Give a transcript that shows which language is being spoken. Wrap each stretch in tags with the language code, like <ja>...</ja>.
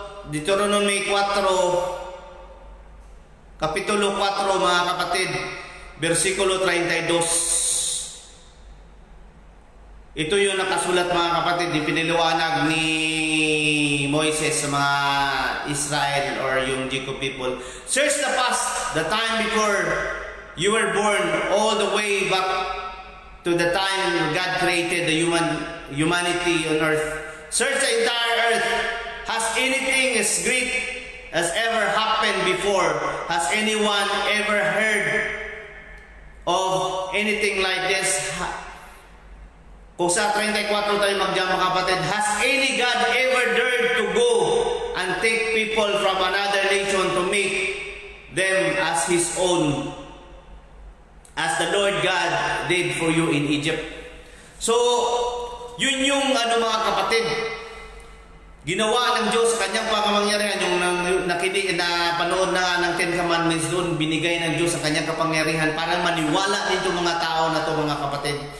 <tl>Deuteronomy 4, Kapitulo 4 mga kapatid, versikulo 32. Ito yung nakasulat mga kapatid, ipiniliwanag ni Moises sa mga Israel or yung Jacob people.</tl> <en>Search the past, the time before you were born, all the way back to the time God created the humanity on earth. Search the entire earth. Has anything as great as ever happened before? Has anyone ever heard of anything like this?</en> <tl>Kung sa 34 tayo magdiyan mga kapatid,</tl> <en>has any God ever dared to go and take people from another nation to make them as His own, as the Lord God did for you in Egypt?</en> <tl>So, yun yung mga kapatid, ginawa ng Diyos sa kanyang pangkapangyarihan, yung napanood na ng Ten Commandments doon, binigay ng Diyos sa kanyang kapangyarihan para maniwala dito mga tao na to mga kapatid.</tl>